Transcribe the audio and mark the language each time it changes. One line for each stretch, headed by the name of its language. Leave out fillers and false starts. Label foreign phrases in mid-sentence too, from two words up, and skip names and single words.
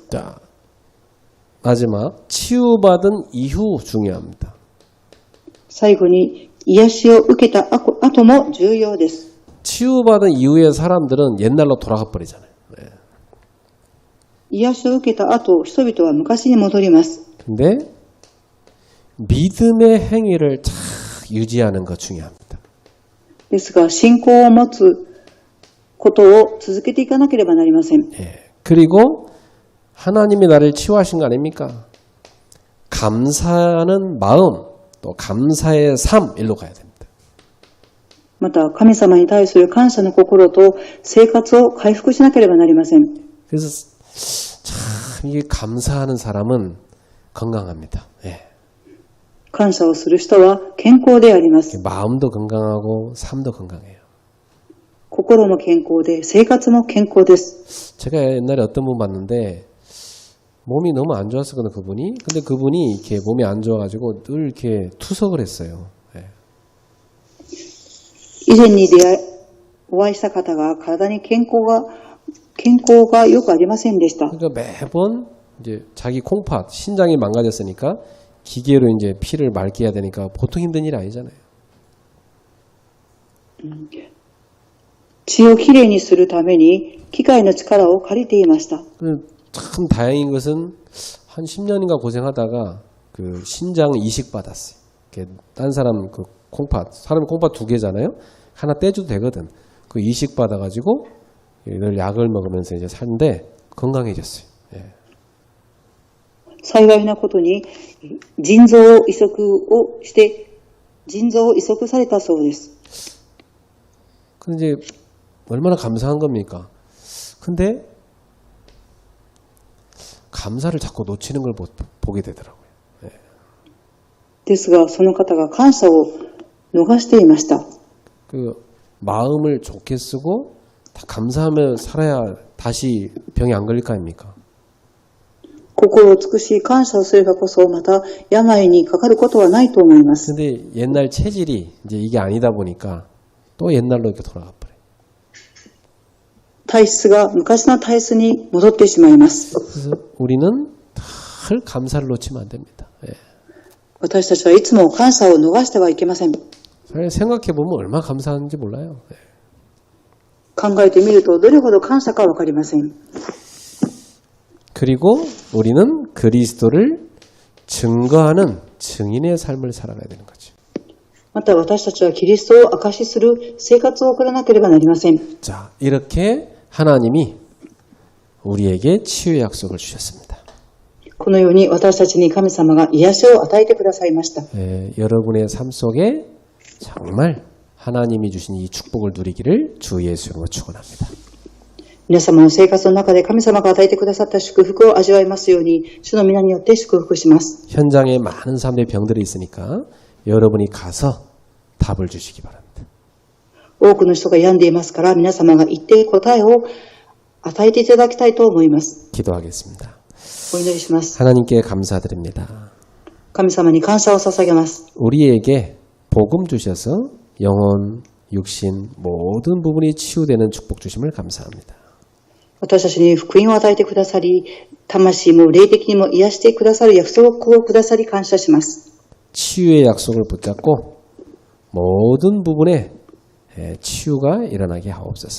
Korean: 자, 마지막 치유받은 이후 중요합니다.
Japanese: 最後に癒しを受けた後も重要です。
Korean: 치유받은 이후의 사람들은 옛날로 돌아가 버리잖아요.
Japanese: 癒しを受けた後、人々は昔に戻ります。
Korean: 근데 믿음의 행위를 잘 유지하는 거 중요합니다.
Japanese: ですが、信仰を持つことを続けていかなければなりません。
Korean: 그리고 하나님이 나를 치유하신 거 아닙니까? 감사하는 마음, 또 감사의 삶, 일로 가야 됩니다.
Japanese: また、神様に対する感謝の心と生活を回復しなければなりません。
Korean: 그래서 참 이게 감사하는 사람은 건강합니다.
Japanese: 感謝をする人は健康であります。
Korean: 마음도 건강하고 삶도 건강해요.
Japanese: 心も健康で、生活も健康です。
Korean: 제가 옛날에 어떤 분 봤는데 몸이 너무 안 좋았었거든요, 그분이. 근데 그분이 이렇게 몸이 안 좋아가지고 늘 이렇게 투석을 했어요. 예.
Japanese: 以前にお会いした方が体に健康がよくありませんでした。
Korean: 그러니까 매번 이제 자기 콩팥, 신장이 망가졌으니까 기계로 이제 피를 맑게 해야 되니까 보통 힘든 일이 아니잖아요.
Japanese: 血をきれいにするために機械の力を借りていました。
Korean: 참 다행인 것은 한 10년인가 고생하다가 그 신장 이식 받았어요. 딴 사람 그 콩팥, 사람 콩팥 2개잖아요. 하나 떼줘도 되거든. 그 이식 받아가지고 늘 약을 먹으면서 이제 사는데 건강해졌어요. 예.
Japanese: 幸いなことに腎臓を移植されたそうです。
Korean: 근데 이제 얼마나 감사한 겁니까? 근데 감사를 자꾸 놓치는 걸 보게 되더라고요. 예.
Japanese: ですが、その方が感謝を逃していました。
Korean: 그 마음을 좋게 쓰고 다 감사하며 살아야 다시 병이 안 걸릴 거 아닙니까?
Japanese: 心を尽くし感謝をすればこそまた病にかかることはないと思います。
Korean: 근데 옛날 체질이 이제 이게 아니다 보니까 또 옛날로 이렇게 돌아가 버려요.
Japanese: 体質が昔の体質に戻ってしまいます。
Korean: 그래서 우리는 늘 감사를 놓치면 안 됩니다. 예.
Japanese: 私たちはいつも感謝を逃してはいけません。
Korean: 생각해 보면 얼마나 감사한지 몰라요. 예.
Japanese: 考えてみるとどれほど感謝かわかりません。
Korean: 그리고 우리는 그리스도를 증거하는 증인의 삶을 살아가야 되는 거죠.
Japanese: また私たちはキリストを証しする生活を送らなければなりません。
Korean: 자, 이렇게 하나님이 우리에게 치유의 약속을 주셨습니다.
Japanese: このように私たちに神様が癒しを与えてくださいました。
Korean: 여러분의 삶 속에 정말 하나님이 주신 이 축복을 누리기를 주 예수 이름으로 축원합니다.
Japanese: 皆様の生活の中で神様が与えてくださった祝福を味わいますように、主の皆によって祝福します。
Korean: 현장에 많은 사람들의 병들이 있으니까 여러분이 가서 답을 주시기 바랍니다.
Japanese: 多くの人が病んでいますから、皆様が一定答えを与えていただきたいと思います。
Korean: 기도하겠습니다.
Japanese: お祈りします。
Korean: 하나님께 감사드립니다.
Japanese: 神様に感謝を捧げます。
Korean: 우리에게 복음 주셔서 영혼, 육신 모든 부분이 치유되는 축복 주심을 감사합니다.
Japanese: 私たちに福音を与えてくださり、魂も霊的にも癒してくださる約束をくださり感謝します。
Korean: 치유의 약속을 붙잡고 모든 부분에 치유가 일어나게 하옵소서.